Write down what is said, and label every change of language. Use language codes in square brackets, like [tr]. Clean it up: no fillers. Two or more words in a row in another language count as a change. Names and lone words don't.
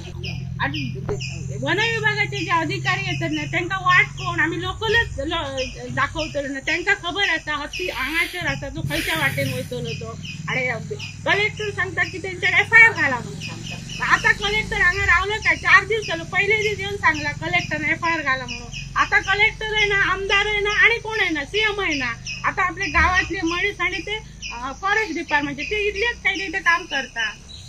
[kok] वन विभागाचे जे अधिकारी येतात ना त्यांना वाट कोण आम्ही लोकलच दाखवतलो ना त्यांना खबर आसा हत्ती हांगासर आसा तो खंयच्या वाटेन वयतलो तो आणि कलेक्टर सांगता की त्यांच्यावर FIR घाला म्हणून सांगता. [mr] आता कलेक्टर हांगा रावलो काय 4 दीस जालो पहिले दीस येऊन सांगला कलेक्टरने FIR घाला म्हणून आता कलेक्टर आहे ना आमदार आहे ना आणि कोण आहे ना CM आहे ना आता आपल्या गावातले मनीस आणि ते [en] forest department [mr] ते इथलेच काही ते काम करतात.